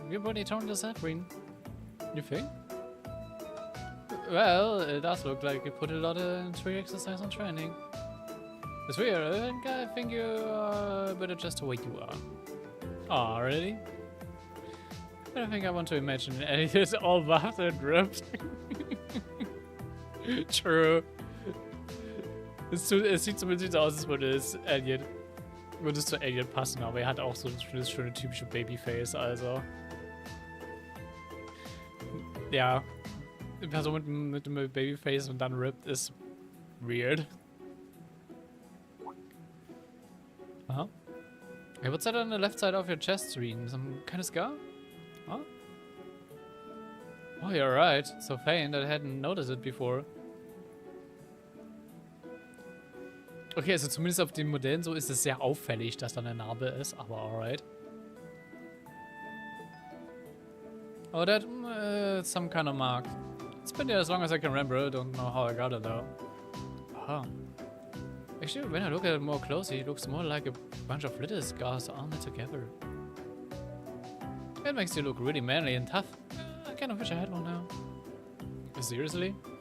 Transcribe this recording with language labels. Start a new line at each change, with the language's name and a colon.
English: Your body toned is that green. You think? Well, it does look like you put a lot into your exercise and training. It's weird. I think you are better just the way you are. Oh, really? I don't think I want to imagine Elliot all buffed and ripped. True.
German: Es sieht zumindest aus, als würde es zu Elliot passen, aber er hat auch so das schöne typische Babyface, also. Ja. Eine Person mit dem Babyface und dann ripped ist weird.
English: Huh? Hey, what's that on the left side of your chest screen? Some kind of scar? Huh? Oh, you're right. So faint, I hadn't noticed it before.
German: Okay, also zumindest auf den Modellen so ist es sehr auffällig, dass da eine Narbe ist, aber alright.
English: Oh, that's some kind of mark. It's been there as long as I can remember. Don't know how I got it though. Oh. Actually, when I look at it more closely, it looks more like a bunch of little scars all knit together. It makes you look really manly and tough. I kind of wish I had one now. Seriously?